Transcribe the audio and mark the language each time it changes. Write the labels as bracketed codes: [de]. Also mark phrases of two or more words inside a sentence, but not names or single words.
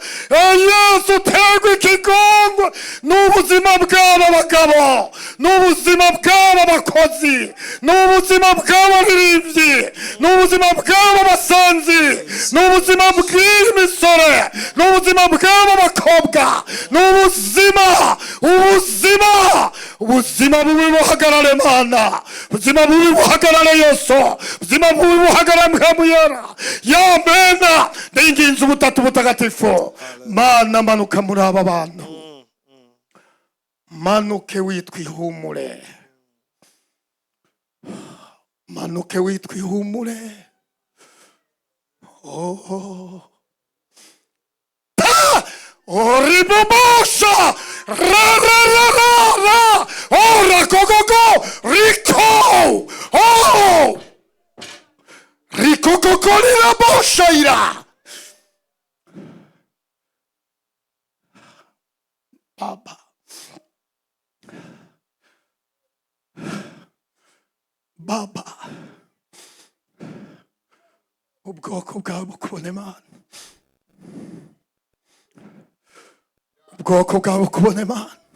[rw] Yesu uterwa ikigongwe n'ubuzima bw'aba bagabo, n'ubuzima bw'aba bakozi, n'ubuzima bw'abaririmbyi, n'ubuzima bw'aba basanzi, n'ubuzima bw'iyi misore, n'ubuzima bw'aba bakobwa, n'ubuzima ubuzima bubi buhagarare mana, ubuzima bubi buhagarare Yesu, ubuzima bubi buhagarare Mwamuyera yamena. Ndinginze ubutatu butagatifu mana, manuka muri aba bantu, manuke witwa ihumure, manuke witwa ihumure. Oribobosha ra ra ra ra ra, ora gogogo riko, oh riko gogo bosha ira. Baba, Baba, ubwoko bwawe bukubone mana, ubwoko bwawe bukubone mana.